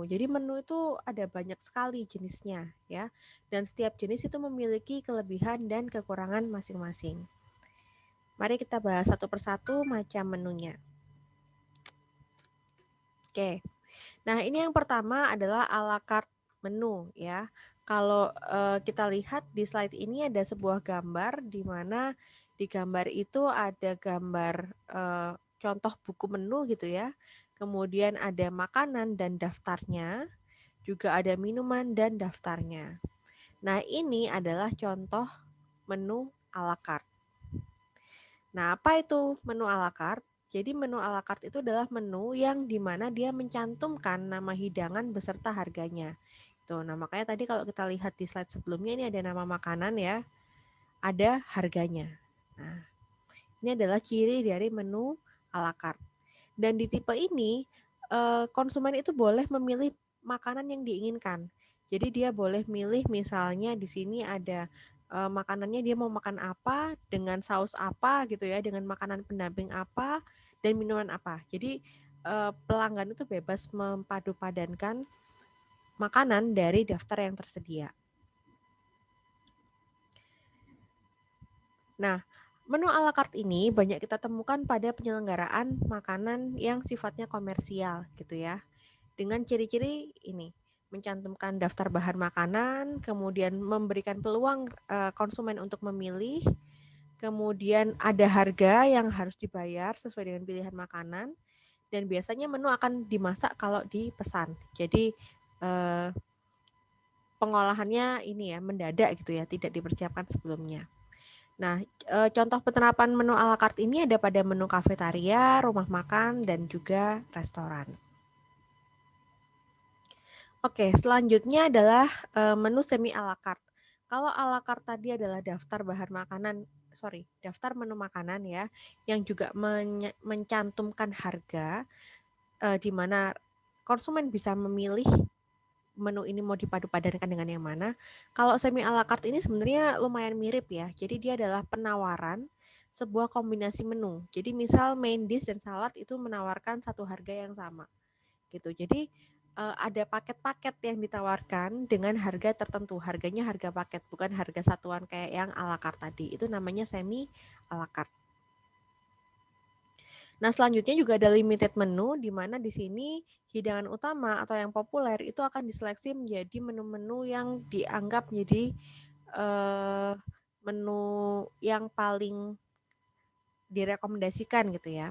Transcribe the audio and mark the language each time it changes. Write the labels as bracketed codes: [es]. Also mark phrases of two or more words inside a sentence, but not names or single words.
[id] Jadi menu itu ada banyak sekali jenisnya ya, dan setiap jenis itu memiliki kelebihan dan kekurangan masing-masing. Mari kita bahas satu persatu macam menunya. Oke, nah ini yang pertama adalah [fr] a la carte [id] menu ya. Kalau kita lihat di slide ini ada sebuah gambar di mana di gambar itu ada gambar contoh buku menu gitu ya. Kemudian ada makanan dan daftarnya, juga ada minuman dan daftarnya. Nah, ini adalah contoh menu [fr] a la carte. [id] Nah, apa itu menu [fr] a la carte? [id] Jadi menu [fr] a la carte [id] itu adalah menu yang dimana dia mencantumkan nama hidangan beserta harganya. Tuh, nah makanya tadi kalau kita lihat di slide sebelumnya ini ada nama makanan ya, ada harganya. Nah, ini adalah ciri dari menu [fr] a la carte. [id] Dan di tipe ini konsumen itu boleh memilih makanan yang diinginkan. Jadi dia boleh milih misalnya di sini ada makanannya dia mau makan apa dengan saus apa gitu ya, dengan makanan pendamping apa dan minuman apa. Jadi pelanggan itu bebas memadupadankan makanan dari daftar yang tersedia. Nah, menu [fr] à la carte [id] ini banyak kita temukan pada penyelenggaraan makanan yang sifatnya komersial gitu ya. Dengan ciri-ciri ini, mencantumkan daftar bahan makanan, kemudian memberikan peluang konsumen untuk memilih, kemudian ada harga yang harus dibayar sesuai dengan pilihan makanan, dan biasanya menu akan dimasak kalau dipesan. Jadi pengolahannya ini ya mendadak gitu ya, tidak dipersiapkan sebelumnya. Nah, contoh penerapan menu [fr] à la carte [id] ini ada pada menu kafetaria, rumah makan, dan juga restoran. Oke, selanjutnya adalah menu semi [fr] à la carte. [id] Kalau [fr] à la carte [id] tadi adalah daftar bahan makanan, daftar menu makanan ya, yang juga mencantumkan harga, di mana konsumen bisa memilih menu ini mau dipadu-padankan dengan yang mana. Kalau semi [fr] à la carte [id] ini sebenarnya lumayan mirip ya. Jadi dia adalah penawaran sebuah kombinasi menu. Jadi misal [en] main dish [id] dan salad itu menawarkan satu harga yang sama gitu. Jadi ada paket-paket yang ditawarkan dengan harga tertentu. Harganya harga paket, bukan harga satuan kayak yang [fr] à la carte [id] tadi. Itu namanya semi [fr] à la carte. [id] Nah, selanjutnya juga ada [en] limited menu [id] di mana di sini hidangan utama atau yang populer itu akan diseleksi menjadi menu-menu yang dianggap menjadi menu yang paling direkomendasikan gitu ya.